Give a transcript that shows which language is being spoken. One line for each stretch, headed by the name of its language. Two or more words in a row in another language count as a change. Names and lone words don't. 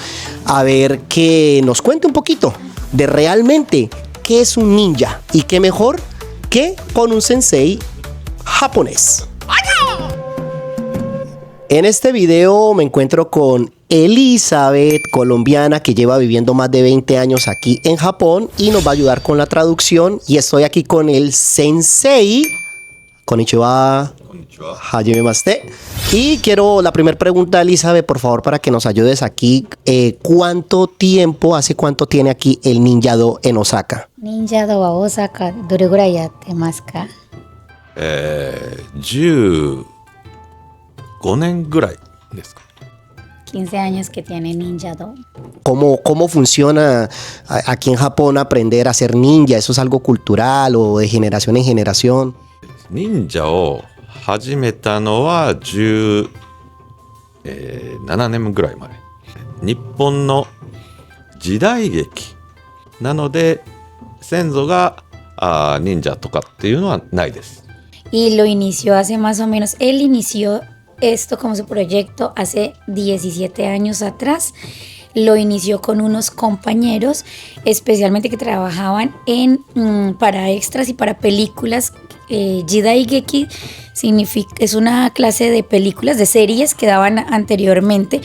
Spanish: A ver que nos cuente un poquito de realmente qué es un ninja, y qué mejor que con un sensei japonés. En este video me encuentro con Elizabeth, colombiana, que lleva viviendo más de 20 años aquí en Japón y nos va a ayudar con la traducción. Y estoy aquí con el sensei. Konnichiwa. Konnichiwa. Hajimemashite. Y quiero la primera pregunta, Elizabeth, por favor, para que nos ayudes aquí. ¿Hace cuánto tiene aquí el Ninja-Do en Osaka?
Japanese: Ninja-Doは大阪、どれぐらいやってますか? 15年ぐらいですか。
Spanish: 15 años que tiene Ninja-Do. ¿Cómo funciona aquí en Japón aprender a ser ninja? ¿Eso es algo cultural o de generación en generación?
Japanese: 忍者を始めたのは17年ぐらい前。日本の時代劇なので先祖が忍者とかっていうのはないです。
Spanish: Y lo inició hace más o menos, él inició esto como su proyecto hace 17 años atrás. Lo inició con unos compañeros, especialmente que trabajaban para extras y para películas. Jidaigeki es una clase de películas, de series que daban anteriormente.